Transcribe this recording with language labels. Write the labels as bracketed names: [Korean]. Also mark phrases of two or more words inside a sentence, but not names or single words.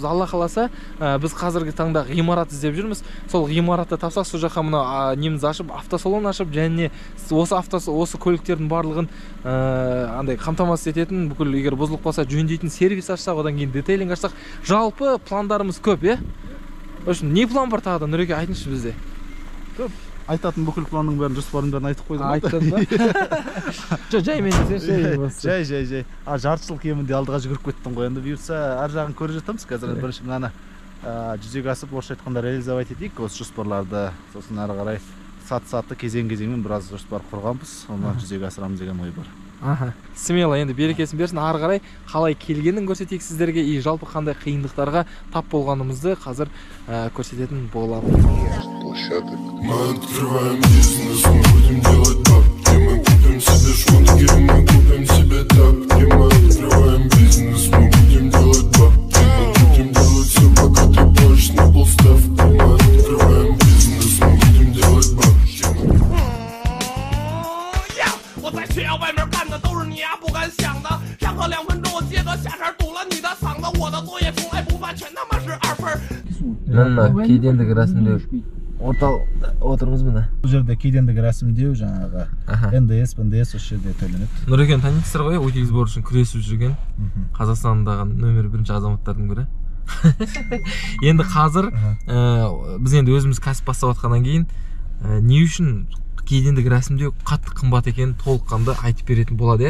[Kazakh] Алла қаласа, біз қазіргі таңда ғимарат іздеп жүрміз. Сол ғимаратты тапсақ, сол жаққа мына неміз ашып, автосалон ашып, және осы көліктердің барлығын андай қамтамасыз ететін, бүкіл егер бұзылып қалса жөндейтін сервис ашсақ, одан кейін детейлинг ашсақ, жалпы пландарымыз көп, [Russian] В общем, [Kazakh] не план бар тағы да, Нұреке, айтыңызшы бізде. Көп. Айтатын бүкіл планның бәрін, жоспардың бәрін айтып қойдым. Айттың ба? Жай мен Жай. Жарты жыл кемінде алдыға жүгіріп кеттім ғой. Енді бұйыртса ар жағын көріп жатамыз. Қазір бірінші мынаны жүзеге асып, орысша айтқанда реализовать етейік осы жоспарларды. Сосын ары қарай саты кезең-кезеңмен біраз жоспар құрғанбыз. Оны жүзеге асырамыз деген ой бар. Смело, енді берекесін берсін. Ары қарай қалай келгенін көрсетейік сіздерге, и жалпы қандай қиындықтарға тап болғанымызды қазір көрсететін боламыз. [Russian] Мы открываем бизнес, мы будем делать бабки. Мы купим себе шмотки, мы купим себе тапки. Мы открываем бизнес, мы будем делать бабки. Мы будем делать все, пока ты плачешь на полставки. Мы открываем бизнес, мы будем делать бабки. [Chinese] 我在学校外面干的都是你不敢想的，上课2分钟我接个下茬堵了你的嗓子，我的作业从来不犯，全他妈是2分。 [Kazakh] Кедендік рәсімдеу отырмыз міне. Бұл жерде кедендік рәсімдеу жаңағы НДС, ПНДС осы жерде төленеді. Нұрекені танисыздар ғой, өтел сборы үшін күресіп жүрген Қазақстандағы нөмір 1 азаматтардың бірі. Енді қазір біз енді өзіміз кәсіп бастап жатқаннан кейін не үшін кедендік рәсімдеу қатты қымбат екенін толыққанды айтып беретін болады.